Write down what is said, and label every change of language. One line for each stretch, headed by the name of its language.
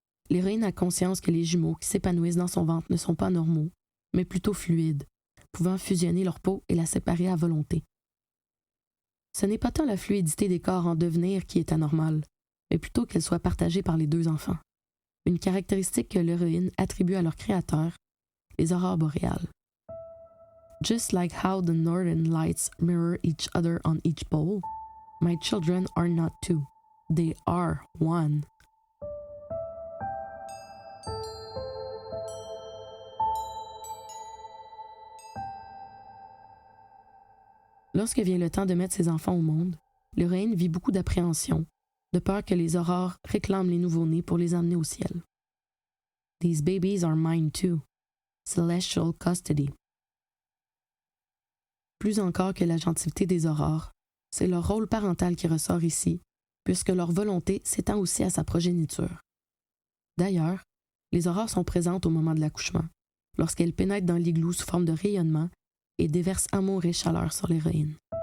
French: L'héroïne a conscience que les jumeaux qui s'épanouissent dans son ventre ne sont pas normaux, mais plutôt fluides, pouvant fusionner leur peau et la séparer à volonté. Ce n'est pas tant la fluidité des corps en devenir qui est anormale, mais plutôt qu'elle soit partagée par les deux enfants, une caractéristique que l'héroïne attribue à leur créateur, les aurores boréales.
English: Just like how the northern lights mirror each other on each pole, my children are not two. They are one.
French: Lorsque vient le temps de mettre ses enfants au monde, l'héroïne vit beaucoup d'appréhension, de peur que les aurores réclament les nouveau-nés pour les emmener au ciel.
English: These babies are mine too. Celestial custody.
French: Plus encore que la gentilité des aurores, c'est leur rôle parental qui ressort ici, puisque leur volonté s'étend aussi à sa progéniture. D'ailleurs, les aurores sont présentes au moment de l'accouchement, lorsqu'elles pénètrent dans l'igloo sous forme de rayonnement et déversent amour et chaleur sur l'héroïne.